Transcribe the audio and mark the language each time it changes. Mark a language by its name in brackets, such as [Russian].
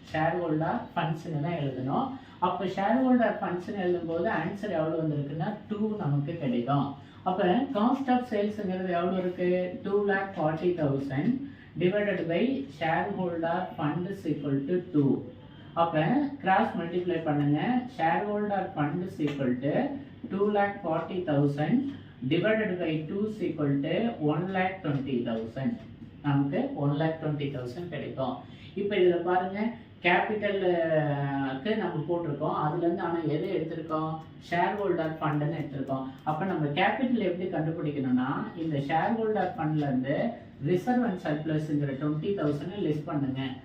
[Tamil] Share holder ஃபண்ட்ஸ்ன்னு தான் எழுதணும். அப்போ ஷேர் ஹோல்டர் ஃபண்ட்ஸ்ன்னு எழுதும்போது ஆன்சர் எவ்வளோ வந்திருக்குன்னா 2 நமக்கு கிடைக்கும். அப்போ காஸ்ட் ஆஃப் சேல்ஸுங்கிறது எவ்வளோ இருக்குது? [English] 2,40,000 divided by shareholder funds equal to 2. [Tamil] அப்போ கிராஸ் மல்டிப்ளை பண்ணுங்க. [English] shareholder funds equal to 2,40,000 divided by 2 equal to 1,20,000. [Tamil] நமக்கு 1,20,000 கிடைக்கும். இப்போ இதில் பாருங்க கேபிட்டலுக்கு நம்ம போட்டிருக்கோம். அதுலேருந்து ஆனால் எதை எடுத்திருக்கோம்? ஷேர் ஹோல்டர் ஃபண்டுன்னு எடுத்திருக்கோம். அப்போ நம்ம கேபிட்டல் எப்படி கண்டுபிடிக்கணும்னா இந்த share holder ஃபண்ட்லேருந்து reserve and சர்ப்ளஸ்ங்கிற 20,000 list பண்ணுங்க.